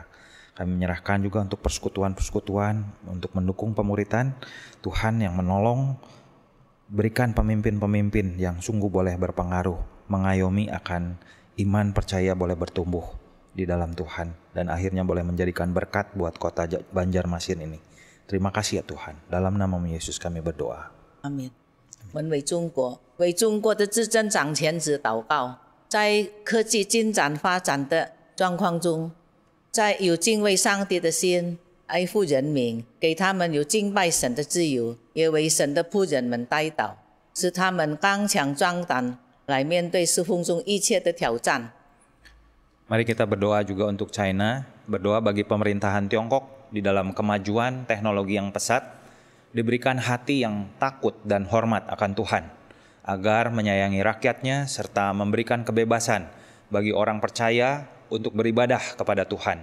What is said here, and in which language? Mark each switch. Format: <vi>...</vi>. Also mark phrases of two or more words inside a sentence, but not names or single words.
<id>Kami menyerahkan juga untuk persekutuan-persekutuan untuk mendukung pemuritan, Tuhan yang menolong, berikan pemimpin-pemimpin yang sungguh boleh berpengaruh, mengayomi akan iman percaya boleh bertumbuh di dalam Tuhan, dan akhirnya boleh menjadikan berkat buat kota Banjarmasin ini. Terima kasih ya Tuhan, dalam nama Yesus kami berdoa. Amin.</id> <zh>我们为中国的执政掌权者祷告，在科技进展发展的状况中，在有敬畏上帝的心，爱护人民，给他们有敬拜神的自由，也为神的仆人们代祷，使他们刚强壮胆，来面对侍奉中一切的挑战。</zh> <id>Mari kita berdoa juga untuk China, berdoa bagi pemerintahan Tiongkok di dalam kemajuan teknologi yang pesat, diberikan hati yang takut dan hormat akan Tuhan, agar menyayangi rakyatnya serta memberikan kebebasan bagi orang percaya untuk beribadah kepada Tuhan.</id>